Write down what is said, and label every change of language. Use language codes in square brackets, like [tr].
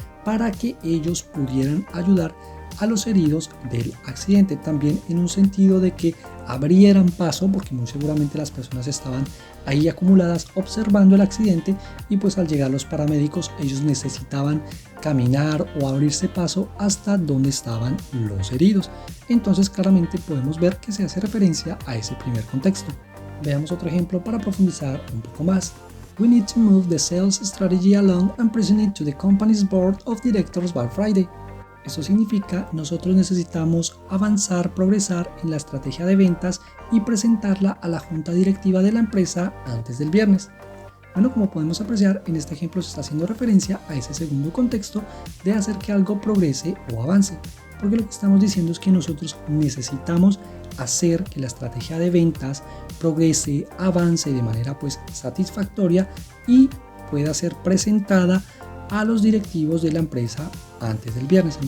[es] para que ellos pudieran ayudar a los heridos del accidente, también en un sentido de que abrieran paso, porque muy seguramente las personas estaban ahí acumuladas observando el accidente y pues al llegar los paramédicos ellos necesitaban caminar o abrirse paso hasta donde estaban los heridos. Entonces claramente podemos ver que se hace referencia a ese primer contexto. Veamos otro ejemplo para profundizar un poco más. [en] We need to move the sales strategy along and present it to the company's board of directors by Friday. [es] Esto significa nosotros necesitamos avanzar, progresar en la estrategia de ventas y presentarla a la junta directiva de la empresa antes del viernes. Bueno, como podemos apreciar, en este ejemplo se está haciendo referencia a ese segundo contexto de hacer que algo progrese o avance, porque lo que estamos diciendo es que nosotros necesitamos hacer que la estrategia de ventas progrese, avance de manera pues satisfactoria y pueda ser presentada a los directivos de la empresa antes del viernes.